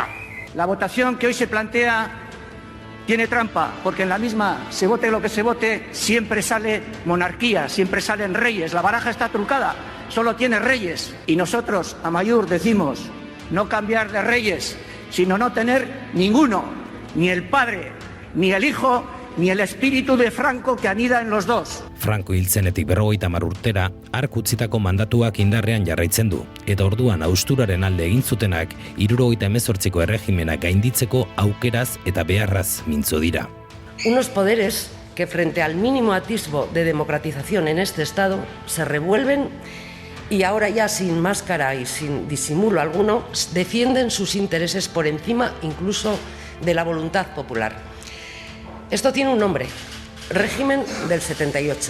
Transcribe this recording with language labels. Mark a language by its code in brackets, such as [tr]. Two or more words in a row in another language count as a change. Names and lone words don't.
[es] La votación que hoy se plantea tiene trampa, porque en la misma, se vote lo que se vote, siempre sale monarquía, siempre salen reyes. La baraja está trucada, solo tiene reyes. Y nosotros, a Amaiur, decimos no cambiar de reyes, sino no tener ninguno, ni el padre, ni el hijo, ni el espíritu de Franco que anida en los dos. [eu] Franco hiltzenetik 50 urtera, hark utzitako mandatuak indarrean jarraitzen du, eta orduan austuraren alde egin zutenak 78ko erregimena gainditzeko aukeraz eta beharraz mintzo dira. [es] Unos poderes que frente al mínimo atisbo de democratización en este Estado se revuelven y ahora ya sin máscara y sin disimulo alguno defienden sus intereses por encima incluso de la voluntad popular. Esto tiene un nombre, régimen del 78.